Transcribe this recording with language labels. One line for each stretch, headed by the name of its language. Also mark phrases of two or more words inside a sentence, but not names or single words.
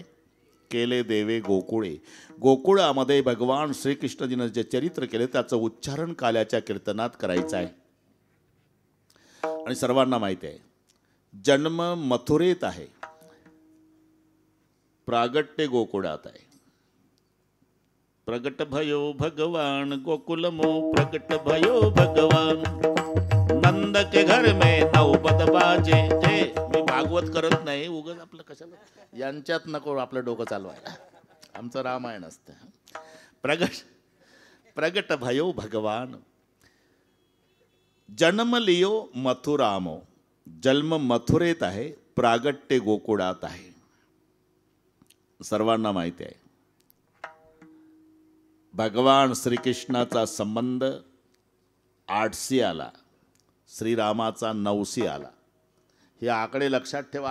Marathi: केले देवे गोकुळे. गोकुळामध्ये भगवान श्रीकृष्णजीनं जे चरित्र केले त्याचं उच्चारण काल्याच्या कीर्तनात करायचं आहे. आणि सर्वांना माहिती आहे जन्म मथुरेत आहे, प्रागट्य गोकुळात आहे.
Hindi: प्रगट भयो भगवान गोकुलमो प्रगट भयो भगवान नंद के घर में नौबत बाजे.
Marathi: जे मी भागवत करत नाही, उगाच आपलं कशाला यांच्यात नको आपलं डोकं चालवायला. आमचं रामायण असतं.
Hindi: प्रगट भयो भगवान. जन्म लियो मथुरामो.
Marathi: जन्म मथुरेत आहे, प्रागट्य गोकुळात आहे. सर्वांना माहिती आहे भगवान श्रीकृष्णाचा संबंध 8शी आला, श्रीरामाचा 9शी आला. हे आकडे लक्षात ठेवा.